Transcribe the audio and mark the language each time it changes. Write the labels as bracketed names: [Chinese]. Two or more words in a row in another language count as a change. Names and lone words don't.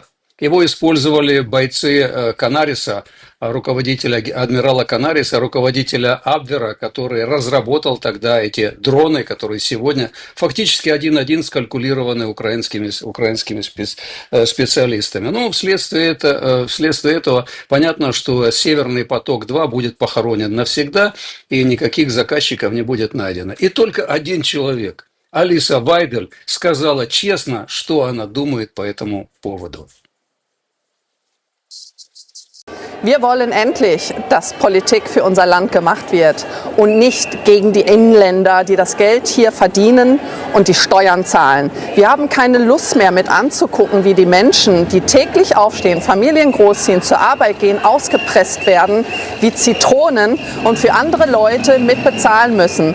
[Russian] Его использовали бойцы Канариса, руководителя, адмирала Канариса, руководителя Абвера, который разработал тогда эти дроны, которые сегодня фактически один-один скалькулированы украинскими специалистами. Но вследствие этого понятно, что «Северный поток-2» будет похоронен навсегда, и никаких заказчиков не будет найдено. И только один человек, Алиса Вайбель, сказала честно, что она думает по этому поводу. [German] Wir wollen endlich, dass Politik für unser Land gemacht wird und nicht gegen die Inländer, die das Geld hier verdienen und die Steuern zahlen. Wir haben keine Lust mehr mit anzugucken, wie die Menschen, die täglich aufstehen, Familien großziehen, zur Arbeit gehen, ausgepresst werden wie Zitronen und für andere Leute mitbezahlen müssen.